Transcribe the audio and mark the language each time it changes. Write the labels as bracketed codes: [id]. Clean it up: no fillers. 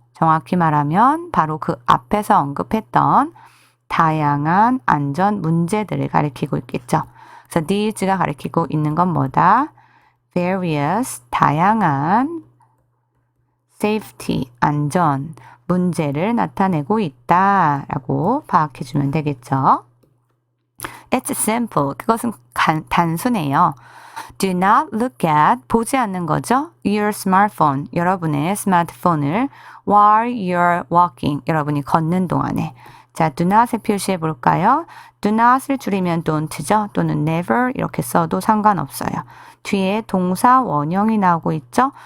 [ko] 정확히 말하면 바로 그 앞에서 언급했던 다양한 안전 문제들을 가리키고 있겠죠. 그래서 these가 가리키고 있는 건 뭐다? various, 다양한 safety, 안전 문제를 나타내고 있다라고 파악해주면 되겠죠. [en] It's simple. [ko] 그것은 단순해요. [en] Do not look at, [ko] 보지 않는 거죠. [en] Your smartphone, [ko] 여러분의 스마트폰을 [en] while you're walking, [ko] 여러분이 걷는 동안에. 자, [en] do not [ko] 을 표시해 볼까요? do not을 줄이면 don't죠. 또는 never 이렇게 써도 상관없어요. 뒤에 동사 원형이 나오고 있죠.